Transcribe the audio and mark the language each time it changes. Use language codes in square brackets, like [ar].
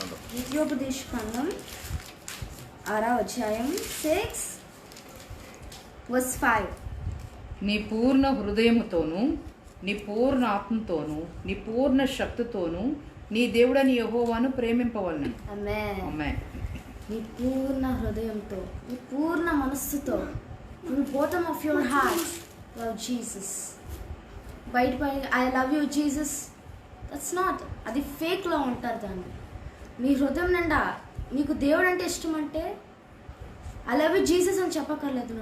[te] ద్వితీయోపదేశకాండం 6వ అధ్యాయం 6 verse 5. నీ పూర్ణ హృదయముతోను, నీ పూర్ణ ఆత్మతోను, నీ పూర్ణ శక్తితోను నీ దేవుడని యెహోవాను ప్రేమింపవలెను. ఆమేన్. ఆమేన్. నీ పూర్ణ హృదయంతో, నీ పూర్ణ మనస్సుతో, [en] from bottom of your heart love Jesus. [te] బయట [en] I love you Jesus, that's not, [te] అది ఫేక్లో ఉంటారు. దాన్ని నీ హృదయం నిండా నీకు దేవుడు అంటే ఇష్టం అంటే [en] I love you Jesus [te] అని చెప్పక్కర్లేదు.